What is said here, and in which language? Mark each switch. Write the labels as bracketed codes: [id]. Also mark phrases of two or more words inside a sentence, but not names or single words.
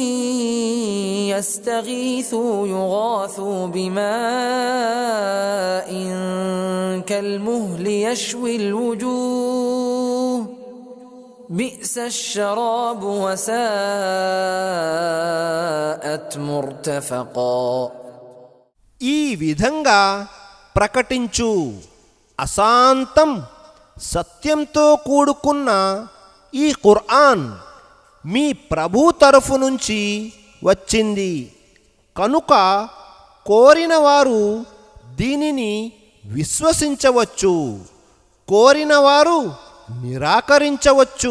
[ar] يستغيثوا يغاثوا بماء كالمهل يشوي الوجوه بئس الشراب وساءت مرتفقا. [te] ఈ విధంగా ప్రకటించు. అశాంతం సత్యంతో కూడుకున్న ఈ ఖురాన్ మీ ప్రభు తరఫు నుంచి వచ్చింది కనుక కోరిన వారు దీనిని విశ్వసించవచ్చు, కోరిన వారు నిరాకరించవచ్చు.